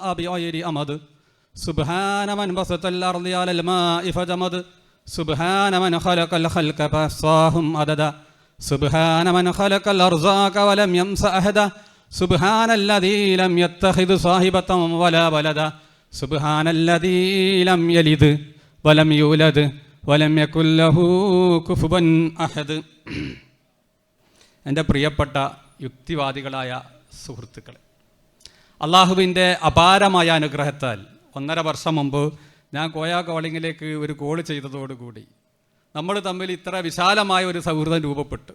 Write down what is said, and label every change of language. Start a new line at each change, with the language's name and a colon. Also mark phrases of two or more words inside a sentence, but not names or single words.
Arabic: بغير أمد سبحان من بسط الأرض على الماء فجمد سبحان من خلق الخلق فأحصاهم عددا سبحان من خلق الأرزاق ولم يمس أحدا سبحان الذي لم يتخذ صاحبة ولا ولدا سبحان الذي لم يلد ولم يولد ولم يكن له كفوا أحد.
Malayalam: എൻ്റെ പ്രിയപ്പെട്ട യുക്തിവാദികളായ സുഹൃത്തുക്കളെ, അള്ളാഹുവിൻ്റെ അപാരമായ അനുഗ്രഹത്താൽ 1.5 വർഷം മുമ്പ് ഞാൻ കോയ കോളിങ്ങിലേക്ക് ഒരു കോൾ ചെയ്തതോടുകൂടി നമ്മൾ തമ്മിൽ ഇത്ര വിശാലമായ ഒരു സൗഹൃദം രൂപപ്പെട്ടു.